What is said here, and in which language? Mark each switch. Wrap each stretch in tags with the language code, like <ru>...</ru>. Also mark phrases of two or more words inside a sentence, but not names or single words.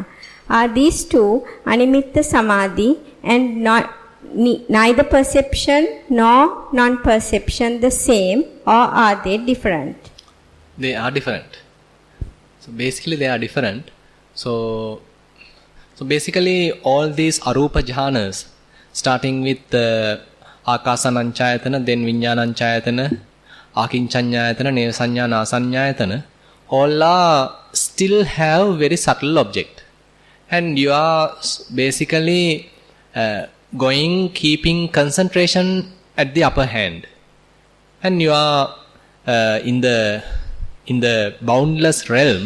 <en>Are these two,</en> <pi>Animitta Samadhi</pi> <en>and neither perception nor non-perception, the same, or are they different? They are different. So basically they are different. So basically all these</en> <pi>arupa jhanas,</pi> <en>starting with akasananchayatana, then</en> <pi>vinyananchayatana, akinchanyayatana, nevasanya, nasanyayatana,</pi> <en>all are still have very subtle object. And you are basically keeping concentration at the upper hand, and you are in the boundless realm.</en>